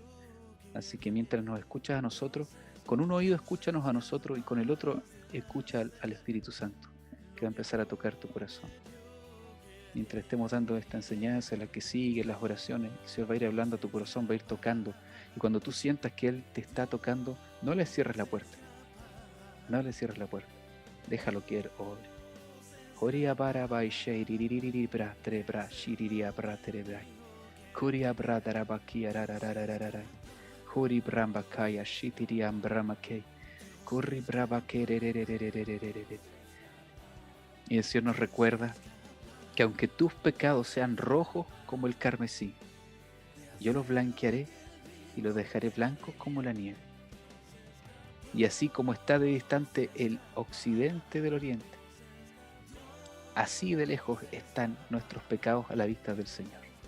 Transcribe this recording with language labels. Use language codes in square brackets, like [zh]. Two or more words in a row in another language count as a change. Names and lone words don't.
[es] Así que mientras nos escuchas a nosotros, con un oído escúchanos a nosotros y con el otro escucha al Espíritu Santo. que va a empezar a tocar tu corazón. Mientras estemos dando esta enseñanza, la que sigue, las oraciones, el Señor va a ir hablando a tu corazón, va a ir tocando. Y cuando tú sientas que Él te está tocando, no le cierres la puerta. No le cierres la puerta. Déjalo que Él obre. Horia bara bai sheiririri bra tre bra shiriria bra tre bra. Kuria bra darabakia rarararararai. Hori bramba kaya shitiriam bramakei. Kurri braba kerererererererere. Y el Señor nos recuerda que aunque tus pecados sean rojos como el carmesí, yo los blanquearé y los dejaré blancos como la nieve. Y así como está de distante el occidente del oriente, así de lejos están nuestros pecados a la vista del Señor.